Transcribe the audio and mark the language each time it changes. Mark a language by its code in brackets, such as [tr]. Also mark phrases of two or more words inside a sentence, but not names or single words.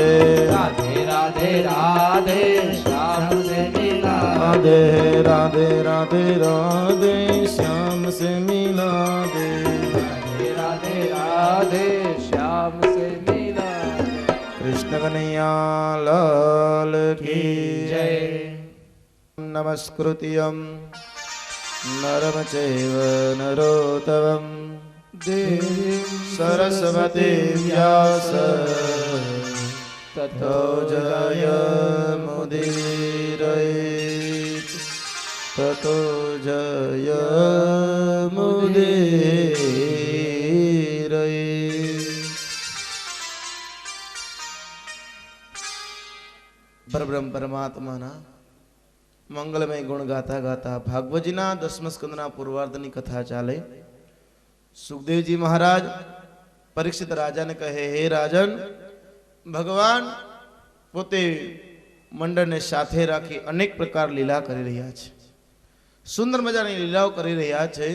[hi] राधे राधे राधे श्याम से मिला राधे राधे राधे राधे श्याम से मिला दे राधे राधे राधे श्याम से मिला कृष्ण कन्हैया लाल की जय [sa] नमस्कृत्यं नरं चैव नरोत्तमं देवीं सरस्वतीं व्यास ततो जयमुदीरये ततो जयमुदीरये [gu] પરબ્રહ્મ પરમાત્માના મંગલમય ગુણ ગાતા ગાતા ભાગવતજીના 10મા સ્કંદના પૂર્વાર્ધની કથા ચાલે. સુખદેવજી મહારાજ પરીક્ષિત રાજાને કહે, હે રાજન, ભગવાન પોતે મંડળને સાથે રાખી અનેક પ્રકાર લીલા કરી રહ્યા છે, સુંદર મજાની લીલાઓ કરી રહ્યા છે.